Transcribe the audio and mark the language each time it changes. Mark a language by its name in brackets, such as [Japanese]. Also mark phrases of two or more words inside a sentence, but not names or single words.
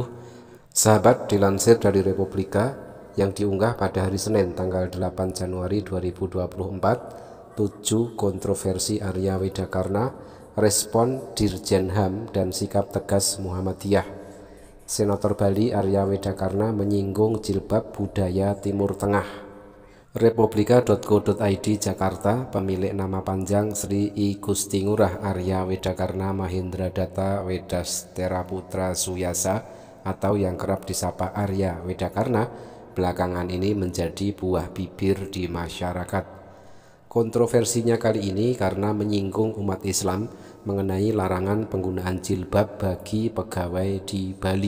[Indonesian] Sahabat, dilansir dari Republika yang diunggah pada hari Senin tanggal 8 Januari 2024, 7 kontroversi Arya Widakarna, respon Dirjen HAM dan sikap tegas Muhammadiyah. Senator Bali Arya Widakarna menyinggung jilbab budaya Timur Tengah. Republika.co.id Jakarta, pemilik nama panjang Sri I Gusti Ngurah Arya Widakarna Mahendra Data Wedastera Putra Suyasa atau yang kerap disapa Arya Widakarna belakangan ini menjadi buah bibir di masyarakat. Kontroversinya kali ini karena menyinggung umat Islam mengenai larangan penggunaan jilbab bagi pegawai di Bali.